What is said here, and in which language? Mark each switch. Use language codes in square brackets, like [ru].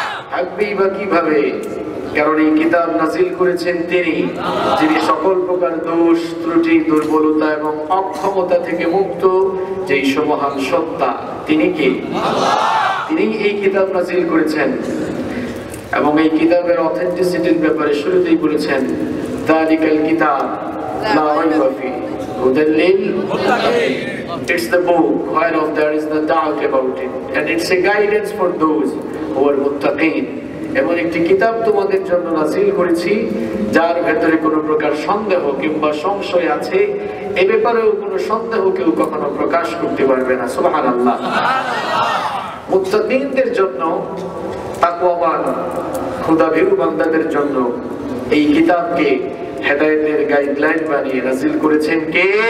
[bn] থাকবেই বা কিভাবে? কারণ এই কিতাব নাজিল করেছেন তিনি, যিনি সকল প্রকার দোষ, ত্রুটি, দুর্বলতা এবং অক্ষমতা থেকে মুক্ত, যেই সমহান সত্তা। তিনি কি? তিনি এই কিতাব নাজিল করেছেন এবং এই কিতাবের অথেন্টিসিটির ব্যাপারে শুরুতেই বলেছেন, [ar] যালিকাল কিতাব লা রাইবা ফীহি হুদাল লিল মুত্তাকিন। [en] It's the book whereof there is no doubt about it, and it's a guidance for those who are muttaqin. [bn] এমন একটি কিতাব তোমাদের জন্য নাজিল করেছি, যার ভেতরে কোনো প্রকার সন্দেহ কিংবা সংশয় আছে, এ ব্যাপারেও কোনো সন্দেহ কেউ কখনো প্রকাশ করতে পারবে না। সুবহানাল্লাহ। মুত্তাকিনদের জন্য, তাকওয়াবান খোদাভীরু বান্দাদের জন্য এই কিতাবকে হেদায়েতের গাইডলাইন বানিয়ে নাজিল করেছেন কে?